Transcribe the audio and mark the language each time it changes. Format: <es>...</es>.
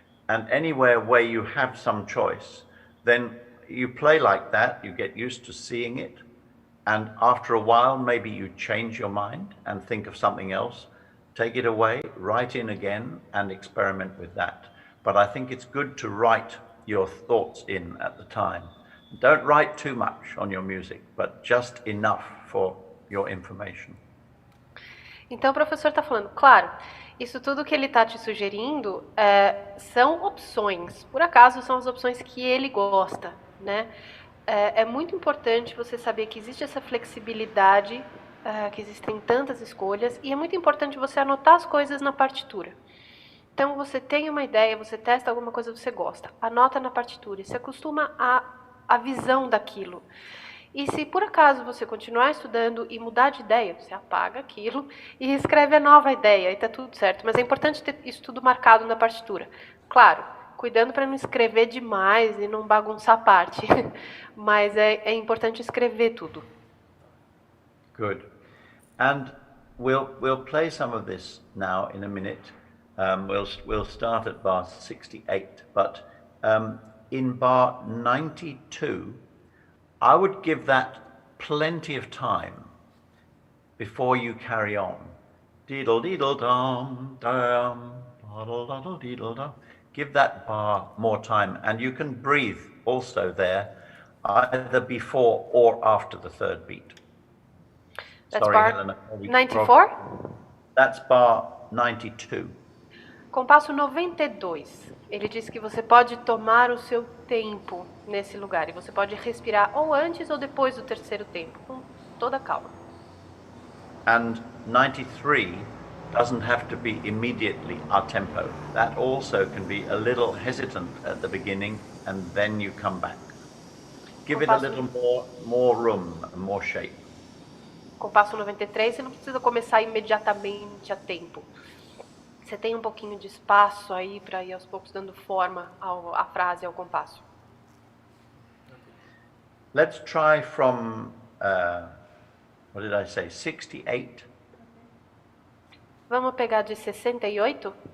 <en>And anywhere where you have some choice, then you play like that, you get used to seeing it, and after a while maybe you change your mind and think of something else, take it away, write in again and experiment with that. But I think it's good to write your thoughts in at the time. Don't write too much on your music, but just enough for your information.</en> <pt>Então o professor está falando, claro, isso tudo que ele está te sugerindo são opções, por acaso são as opções que ele gosta, né? É muito importante você saber que existe essa flexibilidade, que existem tantas escolhas, e é muito importante você anotar as coisas na partitura. Então você tem uma ideia, você testa alguma coisa que você gosta, anota na partitura e se acostuma à visão daquilo. E se por acaso você continuar estudando e mudar de ideia, você apaga aquilo e escreve a nova ideia e está tudo certo. Mas é importante ter isso tudo marcado na partitura. Claro, cuidando para não escrever demais e não bagunçar a parte. Mas é importante escrever tudo.</pt> <en>Good. And we'll play some of this now in a minute. We'll start at bar 68, but in bar 92, I would give that plenty of time before you carry on. Deedle deedle dum dum, daddle daddle deedle dum. Give that bar more time, and you can breathe also there, either before or after the third beat. That's Sorry, bar Helena. 94? That's bar 92.</en> <pt>Compasso 92. Ele diz que você pode tomar o seu tempo nesse lugar. E você pode respirar ou antes ou depois do terceiro tempo, com toda calma.</pt> <en>And 93 doesn't have to be immediately our tempo. That also can be a little hesitant at the beginning, and then you come back. Give it a little more room, more shape.</en> <pt>Compasso 93, você não precisa começar imediatamente a tempo. Você tem um pouquinho de espaço aí para ir aos poucos dando forma à frase, ao compasso.</pt> <en>Let's try from, what did I say, 68?</en> <pt>Vamos pegar de 68?</pt>